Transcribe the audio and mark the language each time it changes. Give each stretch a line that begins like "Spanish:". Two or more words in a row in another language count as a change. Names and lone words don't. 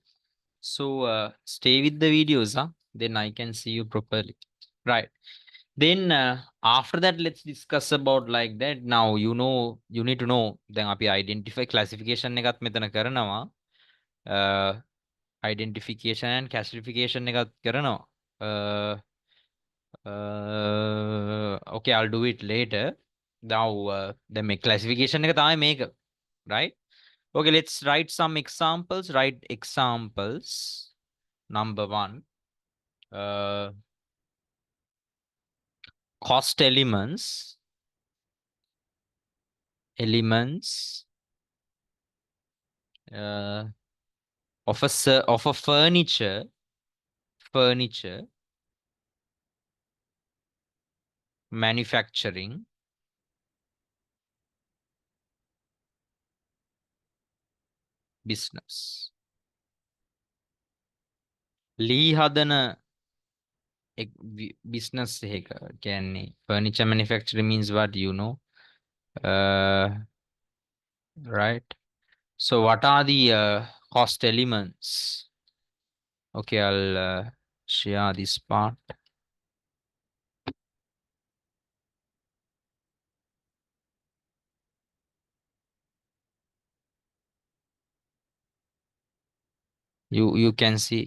English: So stay with the videos, huh? Then I can see you properly. Right. Then after that, let's discuss about like that. Now you need to know. Then api identify classification
Sinhala: එකත් මෙතන කරනවා.
English: Identification and classification
Sinhala: එකත් කරනවා.
English: Okay, I'll do it later. Now the classification
Sinhala: එක තමයි මේක.
English: Right? Okay, let's write some examples. Write examples. Number one, uh, cost elements uh, of a furniture manufacturing business.
Sinhala: ලී හදන
English: business
Sinhala: එක කියන්නේ
English: furniture manufacturing means what you know. Right. So what are the cost elements? Okay, I'll share this part. You can see.